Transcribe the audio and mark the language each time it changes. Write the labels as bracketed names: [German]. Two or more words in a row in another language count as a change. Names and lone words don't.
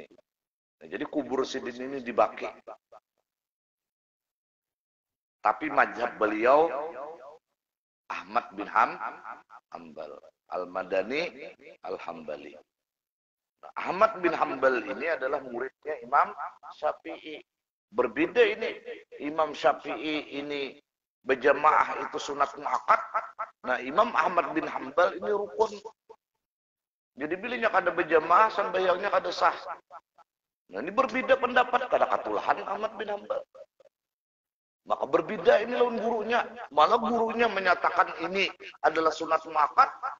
[Indonesian] Nah, jadi kubur Sidin ini di Baqi. Tapi mazhab beliau Ahmad bin Hanbal, Al-Madani, Al-Hambali. Nah, Ahmad bin Hanbal ini adalah muridnya Imam Syafi'i. Berbeda ini. Imam Syafi'i ini berjamaah itu sunat muakkad. Nah, Imam Ahmad bin Hanbal ini rukun. [Banjar] Jadi bilangnya kada berjamaah, sembahyangnya kada sah. Nah, ini berbeda pendapat, kada katulahan Ahmad bin Hanbal. [Indonesian] Maka berbeda ini lawan gurunya. Malah gurunya menyatakan ini adalah sunat muakkad.